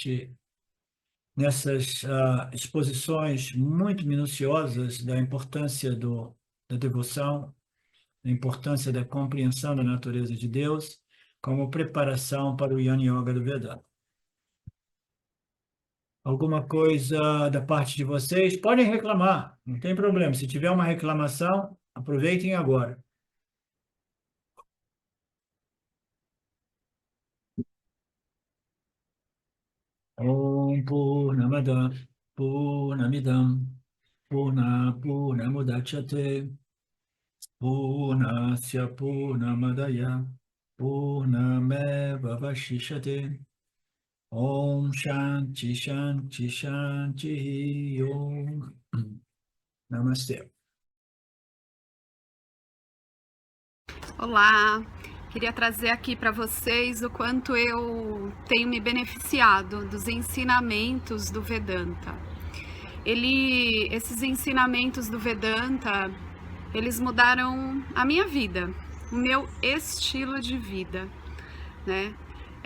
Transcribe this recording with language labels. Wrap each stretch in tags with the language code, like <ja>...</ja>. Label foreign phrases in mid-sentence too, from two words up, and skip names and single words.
<pt>nessas exposições muito minuciosas da importância da devoção, da importância da compreensão da natureza de Deus, como preparação para o</pt> <sa>Jnana Yoga</sa> <pt>do Vedanta. Alguma coisa da parte de vocês? Podem reclamar, não tem problema. Se tiver uma reclamação, aproveitem agora.</pt> <sa>ॐ पूर्णमदः पूर्णमिदं पूर्णमुदच्यते पूर्णस्य पूर्णमादाय पूर्णमेव वशिष्यते. ॐ शान्तिः शान्तिः शान्तिः ॐ.</sa> <pt>Namastê. Olá, queria trazer aqui para vocês o quanto eu tenho me beneficiado dos ensinamentos do Vedanta. Esses ensinamentos do Vedanta, eles mudaram a minha vida, o meu estilo de vida, né?</pt>